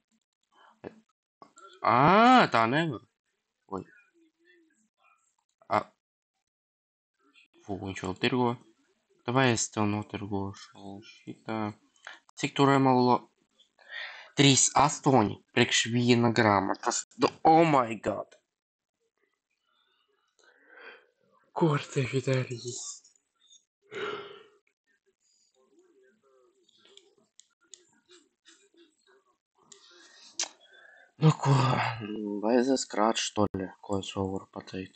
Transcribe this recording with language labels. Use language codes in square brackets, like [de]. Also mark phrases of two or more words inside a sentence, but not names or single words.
[lv] Tā nevar. Oi. Viņš vēl tirgo. Vai es tev notirgošu šitā. Cik tur emalo? 3,8 priekš viena grāmatas. [en] Oh my god. [lv] Ko ar tevi darīt? Nu ko, vajadzēs krāt štoļi, ko es vēl varu pateikt.